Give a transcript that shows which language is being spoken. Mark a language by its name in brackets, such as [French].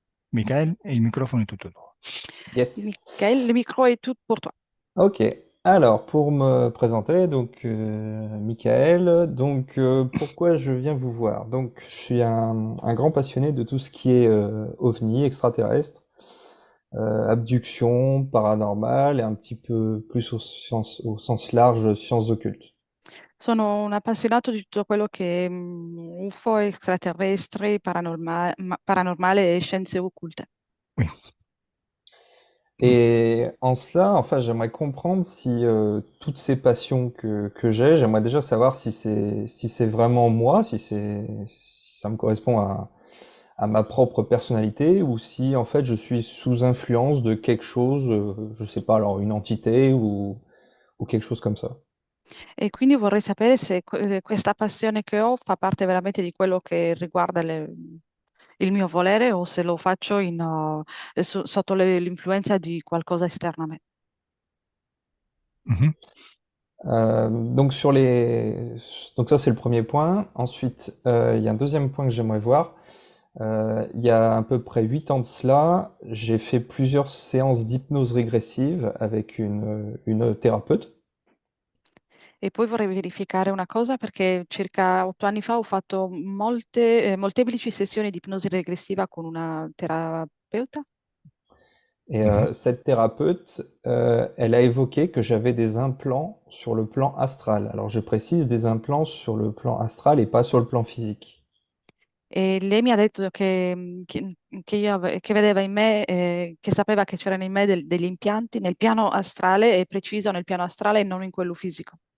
[Italian] Michael, il microfono è tutto tuo. [English] Yes. [French] Michael, le micro est tout pour toi. Ok. Alors, pour me présenter, donc Michael, donc pourquoi je viens vous voir? Donc, je suis un grand passionné de tout ce qui est ovni, extraterrestre, abduction, paranormal et un petit peu plus au sens large, sciences occultes. [Italian] Sono un appassionato di tutto quello che è UFO, extraterrestri, paranormale e scienze occulte. [French] Oui. Et en cela, enfin, j'aimerais comprendre si toutes ces passions que j'ai, j'aimerais déjà savoir si c'est vraiment moi, si ça me correspond à ma propre personnalité, ou si en fait je suis sous influence de quelque chose, je sais pas, alors une entité ou quelque chose comme ça. [Italian] E quindi vorrei sapere se questa passione che ho fa parte veramente di quello che riguarda il mio volere o se lo faccio sotto l'influenza di qualcosa esterno a me. Mhm. [French] Donc donc ça c'est le premier point. Ensuite, il y a un deuxième point que j'aimerais voir. Il y a à peu près 8 ans de cela, j'ai fait plusieurs séances d'hypnose régressive avec une thérapeute. [Italian] E poi vorrei verificare una cosa perché circa 8 anni fa ho fatto molteplici sessioni di ipnosi regressiva con una terapeuta. [French] Et Mhm. cette thérapeute, elle a évoqué que j'avais des implants sur le plan astral. Alors je précise, des implants sur le plan astral et pas sur le plan physique. [Italian] E lei mi ha detto che vedeva in me, che sapeva che c'erano in me degli impianti nel piano astrale e preciso nel piano astrale e non in quello fisico.